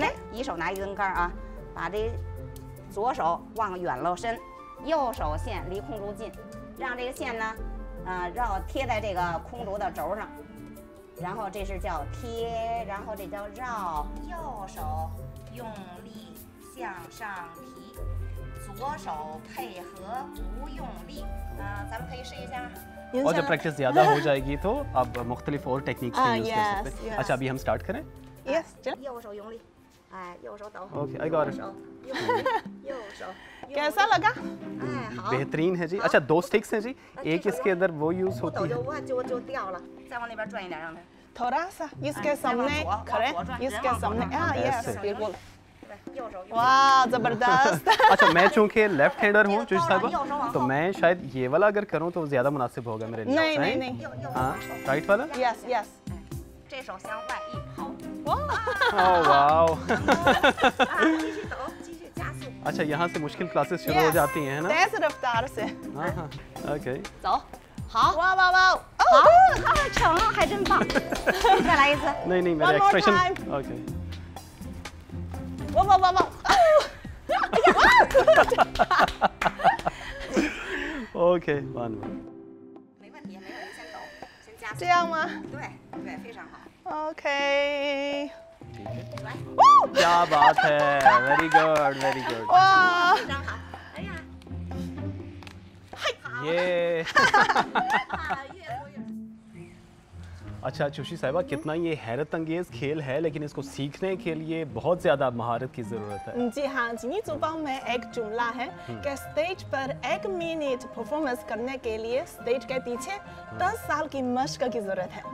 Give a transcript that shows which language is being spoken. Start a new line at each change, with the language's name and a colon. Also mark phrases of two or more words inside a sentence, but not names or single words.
Chinese: 来，一手拿一根杆啊，把这左手往远喽伸，右手线离空竹近，让这个线呢，贴在这个空竹的轴上。然后这是叫贴，然后这叫绕，右手用力向上提，左手配合不用力。咱们可以试一下。
Urdu: اور جب پریکٹس زیادہ ہو جائے گی تو اب مختلف اور ٹیکنیکس کو یوز کر سکتے ہیں۔ اچھا، ابھی ہم اسٹارٹ کریں?
English: Yes,
Chinese: 右手用力，右手抖。
English: Okay, I got it.
Chinese: 右手。
Urdu: کیسا لگا? بہترین ہے جی. اچھا، 2 اسٹکس ہیں جی، ایک اس کے اندر وہ یوز ہوتی ہے.
Chinese: जो 掉了，再往那边转一点，让它。
Urdu: تھوڑا سا اس کے سامنے کھڑے، اس کے سامنے. یس، بالکل۔ واہ، زبردست. اچھا، میں چونکہ
English: left-hander
Urdu: ہوں جوشی صاحبہ، تو میں شاید یہ والا اگر کروں تو زیادہ مناسب ہوگا میرے لیے. نہیں نہیں. ہاں، رائٹ والا?
English: Yes yes.
Chinese: 这手向外一抛。
Urdu: واہ. اچھا، یہاں سے مشکل کلاسز شروع ہو جاتی ہیں نا? تیز رفتار سے. ہاں ہاں۔ OK.
Chinese: 走，好，哇哇哇！好，成了，还真棒。再来一次。
Urdu: نہیں میرے
English: One more expression time.
Chinese: OK。哇哇哇哇！ OK， 1 没问题，没问题，先走，先加速。这样吗？对对，非常好。 OK。来，
Urdu: کیا بات ہے,
English: Very good very good.
Chinese: 哇！非常好。哎呀，
Urdu: یہ
Chinese: 越多越。
Urdu: اچھا چوشی صاحبہ، کتنا یہ حیرت انگیز کھیل ہے، لیکن اس کو سیکھنے کے لیے بہت زیادہ مہارت کی ضرورت ہے. جی ہاں، چینی زبان میں ایک جملہ ہے کہ اسٹیج پر 1 منٹ پرفارمنس کرنے کے لیے اسٹیج کے پیچھے 10 سال کی مشق کی ضرورت ہے.